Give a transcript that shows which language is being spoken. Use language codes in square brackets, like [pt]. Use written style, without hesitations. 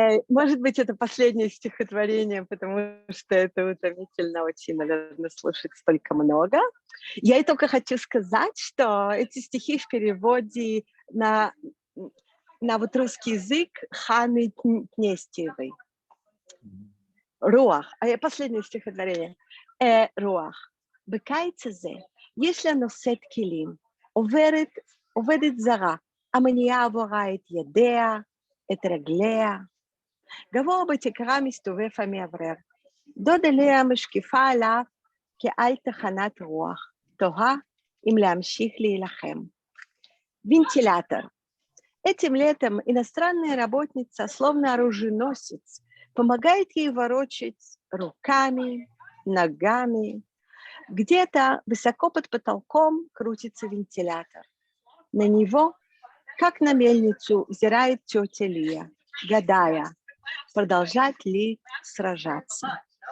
[ru] Может быть, это последнее стихотворение, потому что это утомительно очень, наверное, слушать столько много. Я и только хочу сказать, что эти стихи в переводе на вот русский язык Ханы Тнестиевой. Руах. Последнее стихотворение. Руах. [he] בקיץ הזה יש לה נושאת כלים, עובדת זרה, המניעה עבורה את ידיה, את רגליה. גבוה בתקרה מסתובב המאוורר. דודה לאה משקיפה עליו כעל תחנת רוח, תוהה אם להמשיך להילחם. [ru] Вентилятор. Этим летом иностранная работница, словно оруженосец, помогает ей ворочать руками, ногами. Где-то высоко под потолком крутится вентилятор. На него, как на мельницу, взирает тетя Лия, гадая, продолжать ли сражаться.